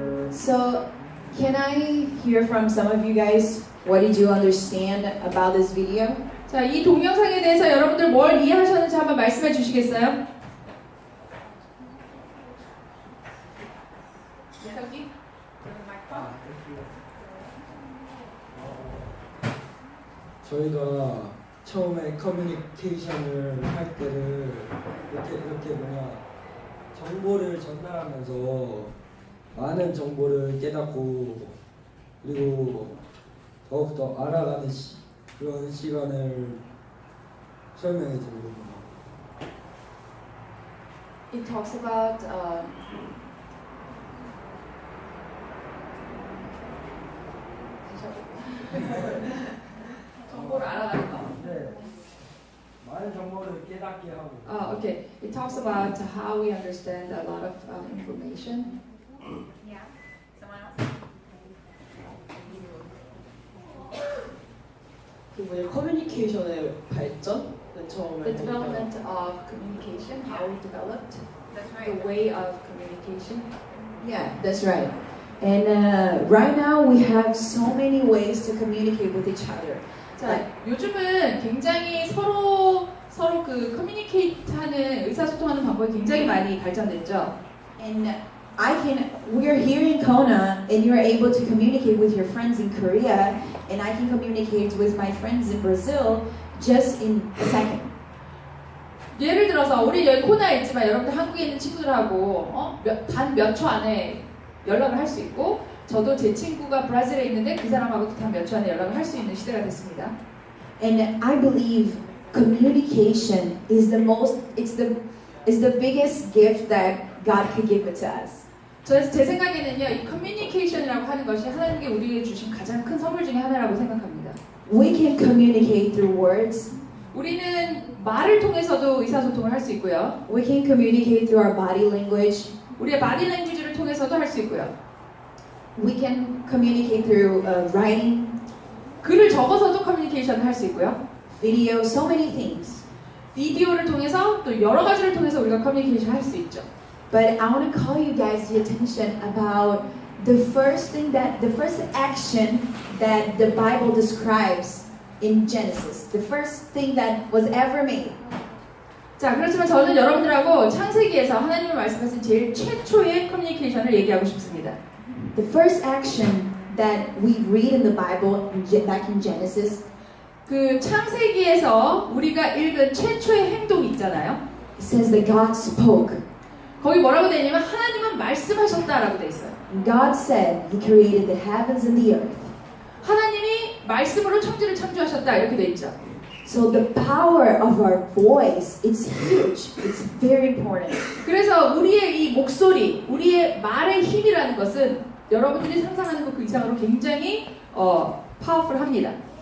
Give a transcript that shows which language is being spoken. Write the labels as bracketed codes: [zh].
[en] So, can I hear from some of you guys? What did you understand about this video? [ko] 자, 이 동영상에 대해서 여러분들 뭘 이해하셨는지 한번 말씀해 주시겠어요? 저희가 처음에 커뮤니케이션을 할 때를 이렇게 정보를 전달하면서 많은 정보를 깨닫고 그리고 더욱더 알아가는 그런 시간을 설명해 드립니다. [en] It talks about [ko] 정보를 알아가는 거. 네, 많은 정보를 깨닫게 하고. [en] Okay. It talks about how we understand a lot of information. Yeah. Someone else? [ko] 그 뭐냐 커뮤니케이션의 발전은 처음에 [en] The development of communication, how we developed That's the right. way of communication. Yeah, that's right. And right now we have so many ways to communicate with each other. [ko] 자, 요즘은 굉장히 서로 그 커뮤니케이트하는 의사소통하는 방법이 굉장히 많이 발전됐죠. [en] And we're here in Kona, and you're able to communicate with your friends in Korea, and I can communicate with my friends in Brazil just in a second. [ko] 예를 들어서 우리 여기 코나에 있지만 여러분들 한국에 있는 친구들하고 단 몇 초 안에 연락을 할 수 있고 저도 제 친구가 브라질에 있는데 그 사람하고도 단 몇 초 안에 연락을 할 수 있는 시대가 됐습니다. [en] And I believe communication is the biggest gift that God could give it to us. [ko] 제 생각에는요, 이 커뮤니케이션이라고 하는 것이 하나님께 우리에게 주신 가장 큰 선물 중에 하나라고 생각합니다. [en] We can communicate through words. [ko] 우리는 말을 통해서도 의사소통을 할 수 있고요. [en] We can communicate through our body language. [ko] 우리의 바디 랭귀지를 통해서도 할 수 있고요. [en] We can communicate through writing, [ko] 글을 적어서도 커뮤니케이션을 할 수 있고요. [en] video, so many things. [ko] 비디오를 통해서 또 여러 가지를 통해서 우리가 커뮤니케이션 할 수 있죠. [en] But I want to call you guys the attention about the first action that the Bible describes in Genesis. The first thing that was ever made. [ko] 자, 그렇지만 저는 여러분들하고 창세기에서 하나님의 말씀하신 제일 최초의 커뮤니케이션을 얘기하고 싶습니다. [en] The first action that we read in the Bible back in Genesis, [ko] 그 창세기에서 우리가 읽은 최초의 행동이 있잖아요. [en] it says that God spoke. [ko] 거기 뭐라고 되어 있냐면 하나님은 말씀하셨다라고 되어 있어요. [en] And God said He created the heavens and the earth. [ko] 하나님이 말씀으로 천지를 창조하셨다 이렇게 되어 있죠. [en] So the power of our voice, it's huge. It's very important. [ko] 그래서 우리의 이 목소리, 우리의 말의 힘이라는 것은 여러분들이 상상하는 것 그 이상으로 굉장히 파워풀합니다.